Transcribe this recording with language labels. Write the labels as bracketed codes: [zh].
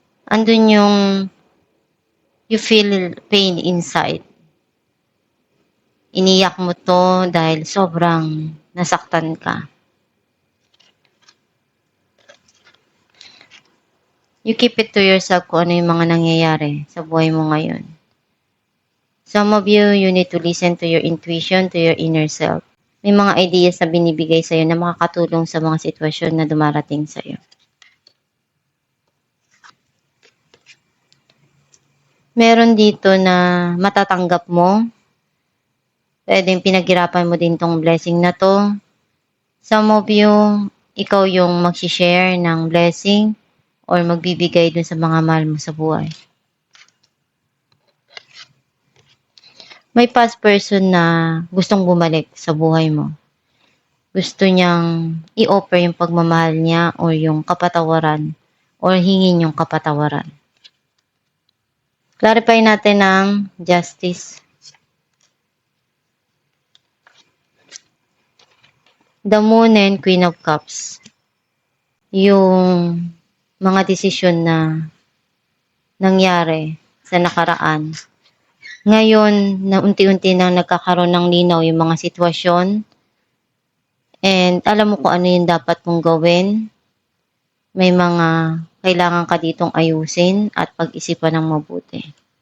[tl] Andun yung [en] you feel pain inside. [tl] Iniyak mo to dahil sobrang nasaktan ka. [en] You keep it to yourself [tl] kung ano yung mga nangyayari sa buhay mo ngayon. [en] Some of you, you need to listen to your intuition, to your inner self. [tl] May mga ideas na binibigay sa'yo na makakatulong sa mga sitwasyon na dumarating sa'yo. Meron dito na matatanggap mo. Pwedeng pinaghirapan mo din tong blessing na to. [en] Some of you, [tl] ikaw yung mag-share ng blessing or magbibigay dun sa mga mahal mo sa buhay. May past person na gustong bumalik sa buhay mo. Gusto niyang i-offer yung pagmamahal niya or yung kapatawaran or hingin yung kapatawaran. Clarify natin ang justice. [en] The Moon and Queen of Cups. [tl] Yung mga desisyon na nangyari sa nakaraan. Ngayon, na unti-unti nang nagkakaroon ng linaw yung mga sitwasyon. And alam mo kung ano yung dapat mong gawin. May mga kailangan ka ditong ayusin at pag-isipan ng mabuti.